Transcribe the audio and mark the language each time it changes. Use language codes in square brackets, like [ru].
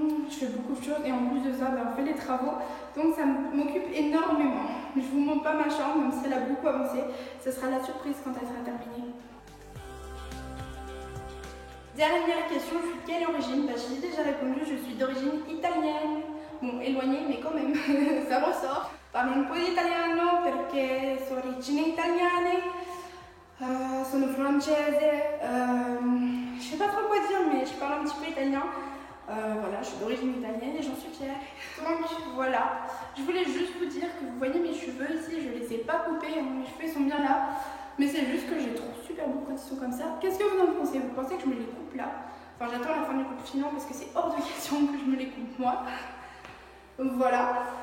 [fr] Je fais beaucoup de choses et en plus de ça, on fait les travaux, donc ça m'occupe énormément. Je vous montre pas ma chambre, même si elle a beaucoup avancé, ce sera la surprise quand elle sera terminée. Dernière question, je suis de quelle origine? J'y ai déjà répondu, je suis d'origine italienne. Bon, éloignée, mais quand même, ça ressort. [it] Parlo un po' di italiano perché sono origini italiane, sono francese, [fr] je sais pas trop quoi dire, mais je parle un petit peu italien. Voilà, je suis d'origine italienne et j'en suis fière. Donc voilà, je voulais juste vous dire que vous voyez mes cheveux ici, je les ai pas coupés, mes cheveux sont bien là. Mais c'est juste que je les trouve super beaux quand ils sont comme ça. Qu'est-ce que vous en pensez? Vous pensez que je me les coupe là? Enfin, j'attends la fin du confinement parce que c'est hors de question que je me les coupe moi. Donc voilà.